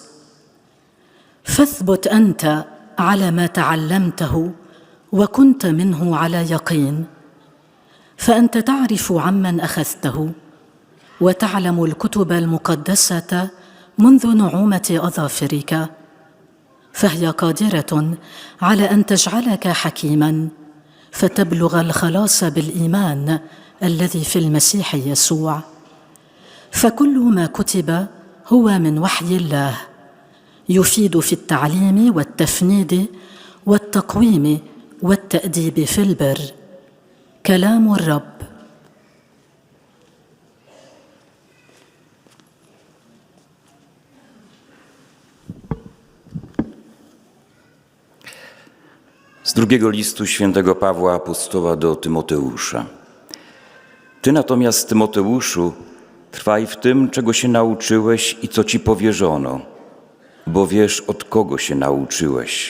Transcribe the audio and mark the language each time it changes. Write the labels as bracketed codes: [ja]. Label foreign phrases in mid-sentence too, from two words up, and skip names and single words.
[ar] فاثبت أنت على ما تعلمته وكنت منه على يقين، فأنت تعرف عمن أخذته وتعلم الكتب المقدسة منذ نعومة أظافرك، فهي قادرة على أن تجعلك حكيما فتبلغ الخلاص بالإيمان الذي في المسيح يسوع. فكل ما كتب هو من وحي الله، يفيد في التعليم والتفنيد والتقويم والتأديب في البر. كلام الرب. [pl] Z drugiego listu świętego Pawła apostoła do Tymoteusza. Ty natomiast, Tymoteuszu, trwaj w tym, czego się nauczyłeś i co ci powierzono, bo wiesz, od kogo się nauczyłeś.